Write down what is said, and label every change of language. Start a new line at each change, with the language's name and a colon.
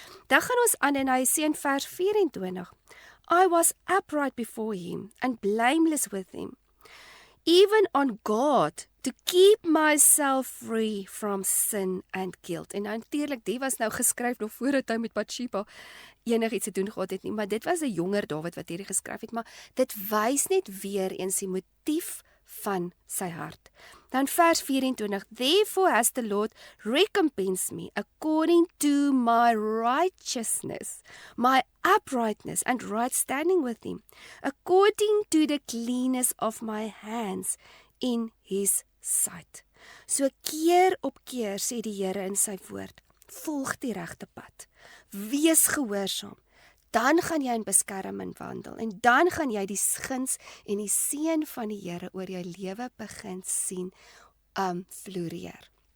Afrikaans: Dan gaan ons aan en hy sê in vers 24,
English: I was upright before him and blameless with him, even on God, to keep myself free from sin and guilt.
Afrikaans: En natuurlik, die was nou geskryf nog voordat hy met Bathsheba enigiets te doen gehad het nie, maar dit was 'n jonger Dawid wat hierdie geskryf het, maar dit wys net weer eens die motief van sy hart. Dan vers 24,
English: Therefore has the Lord recompensed me according to my righteousness, my uprightness and right standing with him, according to the cleanness of my hands in his sight.
Afrikaans: So keer op keer sê die Here in sy woord, volg die regte pad, wees gehoorsaam, dan gaan jy in beskerming wandel, en dan gaan jy die guns en die seën van die Here oor jou lewe begin sien floreer.